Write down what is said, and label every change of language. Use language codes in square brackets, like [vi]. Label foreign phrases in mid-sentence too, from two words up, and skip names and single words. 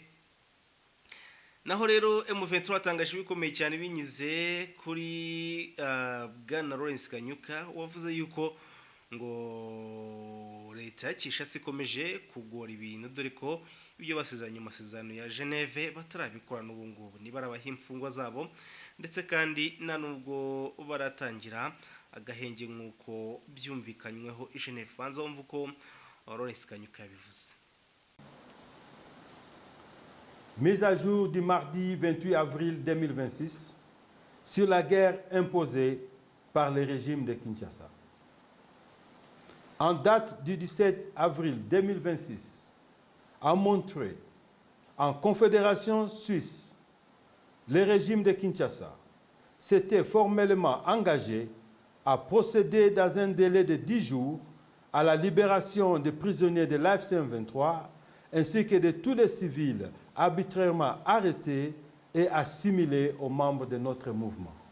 [rw] Naho rero M23 atangaje bikomeye cyane binyuze kuri Bwana Lawrence Kanyuka wavuze yuko ngo Leta Kinshasa ikomeje kugora ibintu, dore ko ibyo basezeranye amasezerano ya Geneve batarabikora n'ubu ngubu. Niba arabaha imfungwa zabo ndetse kandi nta nubwo baratangira agahenge nk'uko byumvikanyweho i Geneve. Banza wumva uko Lawrence Kanyuka yabivuze. [fr] Mise à jour du mardi 28 avril 2026 sur la guerre imposée par le régime de Kinshasa. En date du 17 avril 2026, à Montreuil, en Confédération suisse, le régime de Kinshasa s'était formellement engagé à procéder dans un délai de 10 jours à la libération des prisonniers de l'AFC M23 ainsi que de tous les civils arbitrairement arrêtés et assimilés aux membres de notre mouvement.